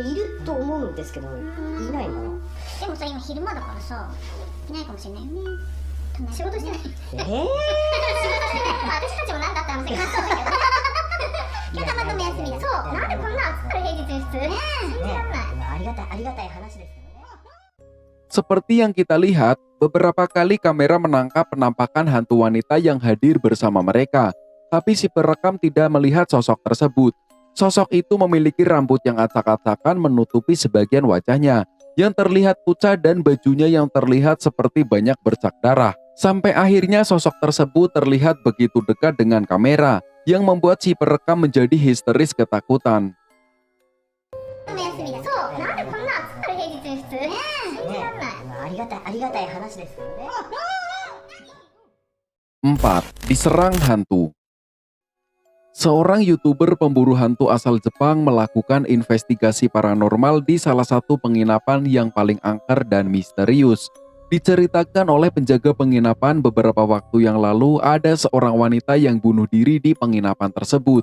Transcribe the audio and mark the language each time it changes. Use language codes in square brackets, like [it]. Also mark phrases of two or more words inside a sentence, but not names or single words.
[ja] いると思うんですけど、いないのかな。でもさ、今昼間だからさ、いないかもしれないよね。仕事してない。仕事してない。私たちもなんだって話があったんだけど。今日たまたま休みだ。そう。なんでこんな暑く平日に普通。信じらんない。ありがたい話ですけどね。 [id] Seperti yang kita lihat, beberapa kali kamera menangkap penampakan hantu wanita yang hadir bersama mereka. Tapi si perekam tidak melihat sosok tersebut. Sosok itu memiliki rambut yang acak-acakan menutupi sebagian wajahnya, yang terlihat pucat dan bajunya yang terlihat seperti banyak bercak darah. Sampai akhirnya sosok tersebut terlihat begitu dekat dengan kamera, yang membuat si perekam menjadi histeris ketakutan. [ja] 休みだ。そう。なんでこんな暑く平日に普通。信じらんない。ありがたい話ですけどね。 [id] 4. Diserang hantu. Seorang YouTuber pemburu hantu asal Jepang melakukan investigasi paranormal di salah satu penginapan yang paling angker dan misterius. Diceritakan oleh penjaga penginapan beberapa waktu yang lalu ada seorang wanita yang bunuh diri di penginapan tersebut.